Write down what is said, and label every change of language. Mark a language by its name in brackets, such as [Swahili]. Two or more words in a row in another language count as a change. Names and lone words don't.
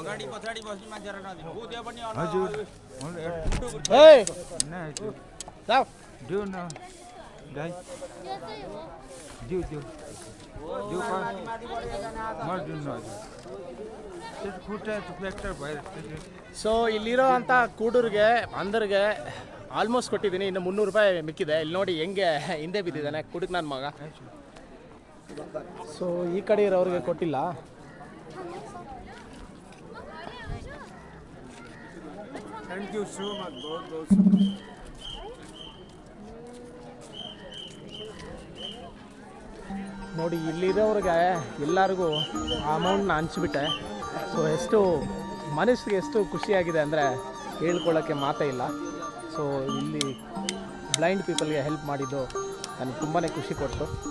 [Nepali] अगाडि पछाडि बस्ने मान्छेलाई नदिनु. ऊ त्यो पनि हजुर ए न हजुर जाऊ. दिउ न दाइ त्यो चाहिँ हो. दिउ दिउ दिउ का मर दिनु न हजुर. त्यो खुट्टा फ्र्याक्चर भएर [Kannada] ಸೊ ಇಲ್ಲಿರೋ ಅಂಥ ಕೂಡೂರಿಗೆ ಅಂದರಿಗೆ ಆಲ್ಮೋಸ್ಟ್ ಕೊಟ್ಟಿದ್ದೀನಿ. ಇನ್ನು 300 ರೂಪಾಯಿ ಮಿಕ್ಕಿದೆ. ಇಲ್ಲಿ ನೋಡಿ ಹೆಂಗೆ ಹಿಂದೆ ಬಿದ್ದಿದ್ದಾನೆ ಕುಡುಕ್ ನನ್ನ ಮಗ. ಸೊ ಈ ಕಡೆ ಇರೋರಿಗೆ ಕೊಟ್ಟಿಲ್ಲ. [English] thank you so much. [Hindi] बहुत बहुत [Kannada] ನೋಡಿ, ಇಲ್ಲಿರೋರಿಗೆ ಎಲ್ಲರಿಗೂ ಆ ಅಮೌಂಟ್ನ ಹಂಚ್ಬಿಟ್ಟೆ. ಸೊ ಎಷ್ಟು ಮನಸ್ಸಿಗೆ ಎಷ್ಟು ಖುಷಿಯಾಗಿದೆ ಅಂದರೆ ಹೇಳ್ಕೊಳ್ಳೋಕ್ಕೆ ಮಾತೇ ಇಲ್ಲ. ಸೊ ಇಲ್ಲಿ [English] blind peoplege [Kannada] ಹೆಲ್ಪ್ ಮಾಡಿದ್ದು ನನಗೆ ತುಂಬಾ ಖುಷಿ ಕೊಟ್ಟು.